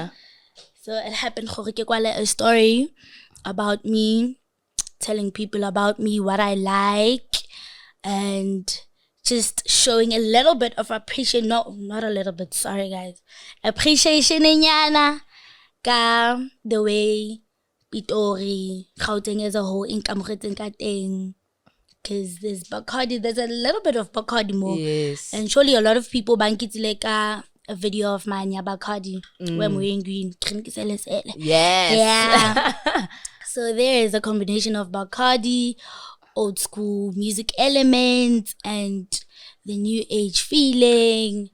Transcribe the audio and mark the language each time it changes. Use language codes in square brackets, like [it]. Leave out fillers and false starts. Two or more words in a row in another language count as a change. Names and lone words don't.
[en] So it happened a story about me telling people about me, what I like, and just showing a little bit of appreciation. No, not a little bit. Sorry, guys. Appreciation [nso] inyana ka [en] the way Pitori, Gauteng as a whole, [nso] inkamogetseng ka teng. [en] Because there's Bacardi, there's a little bit of Bacardi more. Yes. And surely a lot of people [nso] bankitile ka [en] a video of mine, Bacardi, where I'm wearing green. Yes. Yeah. So there is a combination of Bacardi, old school music elements, and the new age feeling.